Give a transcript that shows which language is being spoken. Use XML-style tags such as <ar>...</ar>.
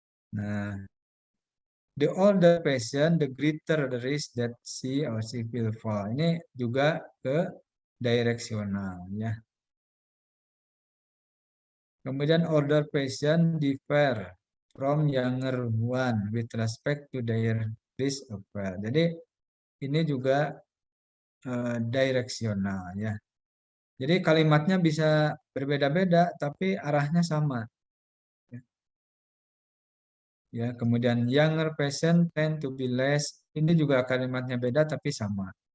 <en>Nah, the older patient, the greater the risk that she or she will fall.</en> <id>Ini juga ke directional, ya.</id> <en>Kemudian older patient differ from younger one with respect to their risk of fall.</en> <id>Jadi ini juga directional, ya. Jadi kalimatnya bisa berbeda-beda, tapi arahnya sama. Ya, kemudian</id> <en>younger patient tend to be less.</en> <id>Ini juga kalimatnya beda, tapi sama.</id>